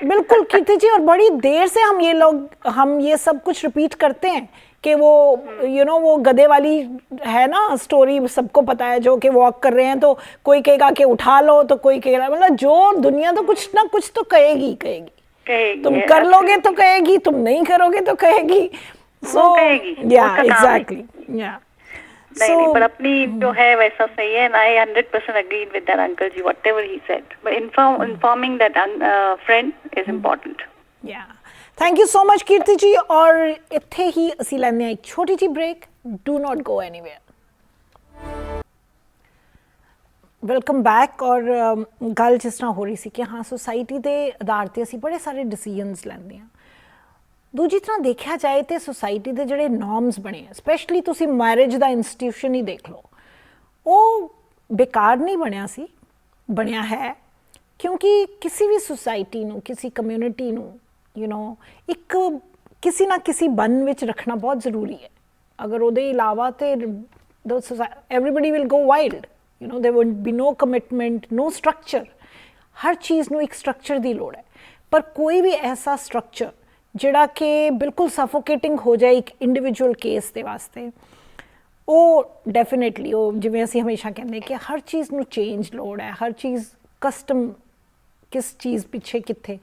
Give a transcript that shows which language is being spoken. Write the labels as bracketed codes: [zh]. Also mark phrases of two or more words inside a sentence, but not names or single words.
[hi] बिल्कुल कीर्ति जी, और बड़ी देर से हम ये सब कुछ रिपीट करते हैं कि वो वो गधे वाली है ना स्टोरी, सबको पता है, जो कि वॉक कर रहे हैं तो कोई कहेगा कि उठा लो, तो कोई कहेगा, मतलब जो दुनिया तो कुछ ना कुछ तो कहेगी। तुम कर लोगे तो कहेगी, तुम नहीं करोगे तो कहेगी। [en] so yeah exactly, yeah [hi] नहीं, पर अपनी जो है वैसा सही है। [en] आई 100% agreed with that uncle ji, whatever he said, but informing that friend is important. Yeah, thank you so much [pa] कीर्ति जी। ਔਰ ਇੱਥੇ ਹੀ ਅਸੀਂ ਲੈਂਦੇ ਹਾਂ ਇੱਕ ਛੋਟੀ ਜਿਹੀ ਬ੍ਰੇਕ। [en] Do not go anywhere. welcome back. [pa] ਔਰ ਗੱਲ ਜਿਸ ਤਰ੍ਹਾਂ ਹੋ ਰਹੀ ਸੀ ਕਿ ਹਾਂ, ਸੁਸਾਇਟੀ ਦੇ ਆਧਾਰ ਤੇ ਅਸੀਂ ਬੜੇ ਸਾਰੇ ਡਿਸੀਜਨਸ ਲੈਂਦੇ ਹਾਂ। ਦੂਜੀ ਤਰ੍ਹਾਂ ਦੇਖਿਆ ਜਾਏ ਤੇ ਸੁਸਾਇਟੀ ਦੇ ਜਿਹੜੇ ਨੋਰਮਸ ਬਣੇ ਆ, ਸਪੈਸ਼ਲੀ ਤੁਸੀਂ ਮੈਰਿਜ ਦਾ ਇੰਸਟੀਟਿਊਸ਼ਨ ਹੀ ਦੇਖ ਲਓ, ਉਹ ਬੇਕਾਰ ਨਹੀਂ ਬਣਿਆ ਹੈ, ਕਿਉਂਕਿ ਕਿਸੇ ਵੀ ਸੁਸਾਇਟੀ ਨੂੰ, ਕਿਸੇ ਕਮਿਊਨਿਟੀ ਨੂੰ ਇੱਕ ਕਿਸੇ ਨਾ ਕਿਸੇ ਬੰਨ ਵਿੱਚ ਰੱਖਣਾ ਬਹੁਤ ਜ਼ਰੂਰੀ ਹੈ। ਅਗਰ ਉਹਦੇ ਇਲਾਵਾ ਤੇ [en] everybody will go wild, there would be no commitment, no structure। [pa] ਹਰ ਚੀਜ਼ ਨੂੰ ਇੱਕ ਸਟਰਕਚਰ ਦੀ ਲੋੜ ਹੈ, ਪਰ ਕੋਈ ਵੀ ਐਸਾ ਸਟਰਕਚਰ ਜਿਹੜਾ ਕਿ ਬਿਲਕੁਲ ਸਫੋਕੇਟਿੰਗ ਹੋ ਜਾਏ ਇੱਕ [en] individual case [pa] ਦੇ ਵਾਸਤੇ, ਉਹ ਡੈਫੀਨੇਟਲੀ, ਉਹ ਜਿਵੇਂ ਅਸੀਂ ਹਮੇਸ਼ਾ ਕਹਿੰਦੇ ਕਿ ਹਰ ਚੀਜ਼ ਨੂੰ ਚੇਂਜ ਲੋੜ ਹੈ, ਹਰ ਚੀਜ਼ ਕਸਟਮ ਕਿਸ ਚੀਜ਼ ਪਿੱਛੇ ਕਿੱਥੇ।